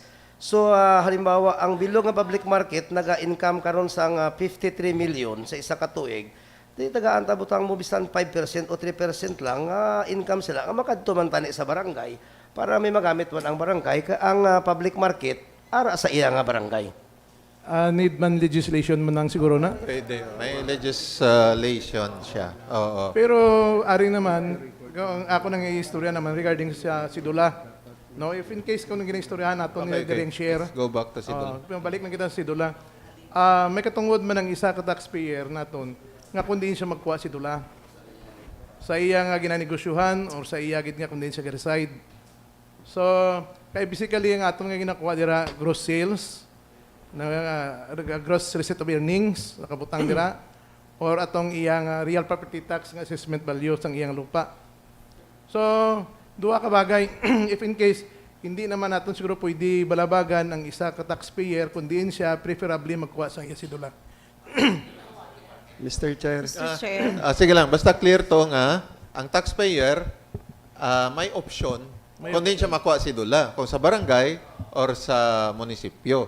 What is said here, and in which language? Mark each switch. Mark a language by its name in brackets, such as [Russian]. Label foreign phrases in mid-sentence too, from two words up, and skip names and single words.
[Hiligaynon] So halimbawa ang bilong nga public market naga-income karon sang 53 million sa isa ka tuig. Di tagaan ta butang mo bisan 5% o 3% lang income sila nga makadto man tani sa barangay para may magamit man ang barangay ang public market ara sa iya nga barangay. Need man legislation man nang siguro na. Pwede. May legislation siya. Oo. Pero ari naman, ako nang istorya naman regarding sa sidula. No, [English] if in case [Hiligaynon] kung gina-istoryahan nato ni direng share. [English] Let's go back to Sidol. [Hiligaynon] Balik na kita sa sidula. May katungod man ang isa ka taxpayer naton nga kung din siya magkuha sidula. Sa iya nga ginanegosyohan or sa iya gid nga kung din siya reside. So, kay basically ang aton nga ginakuha dira [English] gross sales [Hiligaynon] na [English] gross receipt of earnings [Hiligaynon] nakabutang dira or atong iyang [English] real property tax [Hiligaynon] nga [English] assessment value [Hiligaynon] sang iyang lupa. So, duha ka bagay [English] if in case [Filipino] hindi naman natin siguro pwede [Hiligaynon] balabagan ang isa ka taxpayer kundi siya preferably magkuha sa iya sidula. [English] Mr. Chair. Mr. Chair. [Hiligaynon] Sige lang, basta clear to nga, ang taxpayer may option kung din siya makuha si Dula, kung sa barangay or sa munisipyo.